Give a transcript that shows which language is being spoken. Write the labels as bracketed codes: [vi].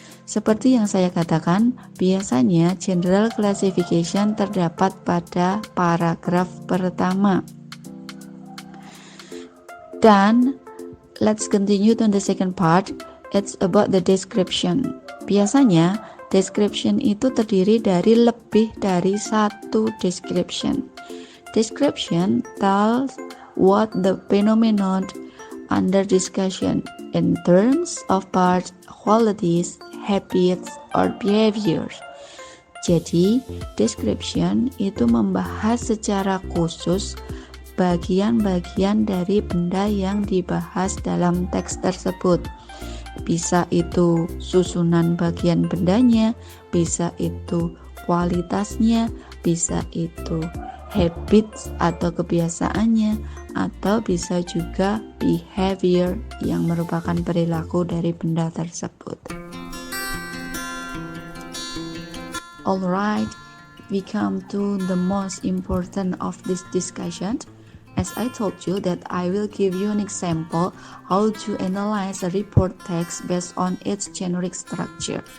[id] Seperti yang saya katakan, biasanya general classification terdapat pada paragraf pertama. [en] Dan let's continue to the second part. It's about the description. [id] Biasanya description itu terdiri dari lebih dari satu description. [en] Description tells what the phenomenon under discussion in terms of parts, qualities, habits, or behaviors. [id] Jadi, description itu membahas secara khusus bagian-bagian dari benda yang dibahas dalam teks tersebut. Bisa itu susunan bagian bendanya, bisa itu kualitasnya, bisa itu habits atau kebiasaannya, atau bisa juga behavior yang merupakan perilaku dari benda tersebut. [en] Alright, we come to the most important of this discussion. As I told you that I will give you an example how to analyze a report text based on its generic structure.